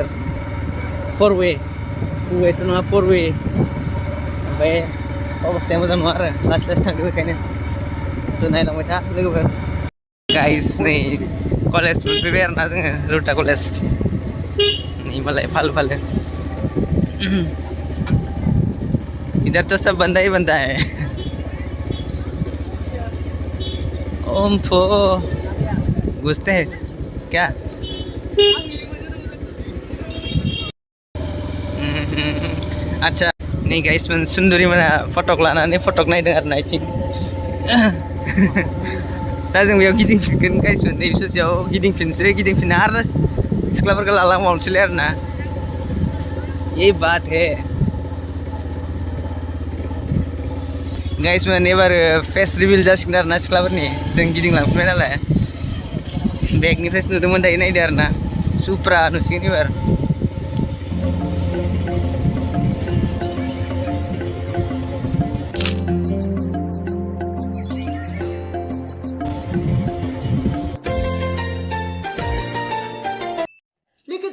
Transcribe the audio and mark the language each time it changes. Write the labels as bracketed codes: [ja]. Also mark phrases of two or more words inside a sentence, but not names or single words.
[brx] 4 वे 2 वेथ' नङा 4 वे। ओमफ्राय अबस्थाया मोजां नङा आरो लासै लासै थांदों बेखायनो। तो नायलांबाय था लोगोफोर। गाइस नै कलेज मोनफैबाय आरो ना जोङो रौता कलेज। नै मालाय फालो फालो [hi] इधर तो सब बंदा ही बंदा है। ओम्फो घुसते हैं क्या? [brx] अच्छा नै गाइस मन सुन्दरी मोना फटक लानानै फटक नायदों आरो ना इथिं। दा जों बेयाव गिदिंफिनगोन गाइस नै ससेयाव गिदिंफिनना आरो सिख्लाफोरखौ लालांबावनोसैलाय आरो ना। [hi] ये बात है [brx] गाइस मन एबार फेस रिभिल जासिगोन आरो ना सिख्लाफोरनि। जों गिदिंलांफिनबाय नालाय बेगनिफ्रायसो नुदोंमोन दायो नायदो आरो ना। सुप्रा नुसिगोन एबार। लेकिन